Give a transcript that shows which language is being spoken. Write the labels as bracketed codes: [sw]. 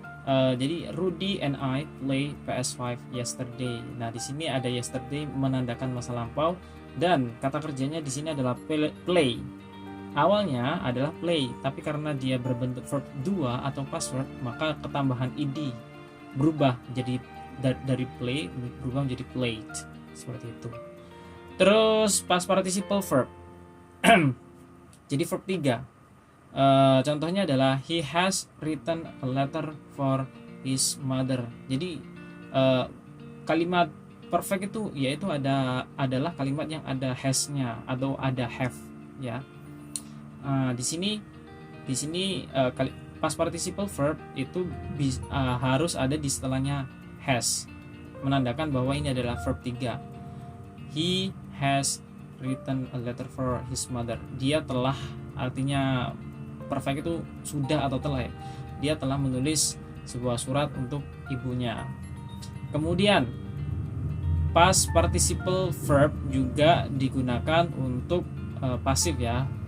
[en] Jadi Rudy and I play PS5 yesterday. [id] Nah, di sini ada yesterday menandakan masa lampau, dan kata kerjanya di sini adalah play. Awalnya adalah play, tapi karena dia berbentuk verb 2 atau past verb, maka ketambahan ed berubah jadi dari play berubah menjadi played, seperti itu. Terus past participle verb. Jadi verb 3. Contohnya adalah [en] he has written a letter for his mother. [id] Jadi kalimat perfect itu yaitu adalah kalimat yang ada has-nya atau ada have ya. Di sini past participle verb itu harus ada di setelahnya has, menandakan bahwa ini adalah verb 3. [en] He has written a letter for his mother. [id] Dia telah, artinya perfect itu sudah atau telah ya. Dia telah menulis sebuah surat untuk ibunya. Kemudian past participle verb juga digunakan untuk pasif ya.